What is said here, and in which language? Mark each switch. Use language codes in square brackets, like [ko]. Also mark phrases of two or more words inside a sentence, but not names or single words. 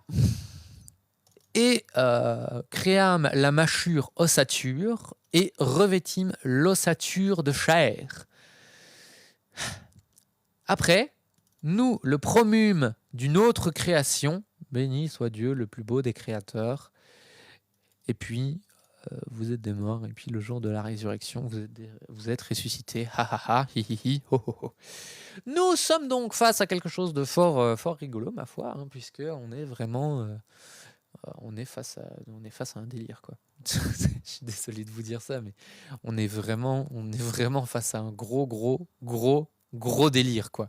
[fr] Et créâmes la mâchure ossature et revêtîmes l'ossature de chair. Après, nous le promûmes d'une autre création, béni soit Dieu le plus beau des créateurs. Et puis, vous êtes des morts, et puis le jour de la résurrection, vous êtes ressuscités. Ha ha ha, hi hi hi, ho ho ho. Nous sommes donc face à quelque chose de fort rigolo, ma foi, hein, puisque on est face à un délire, quoi. Je suis désolé de vous dire ça, mais on est vraiment face à un gros délire, quoi.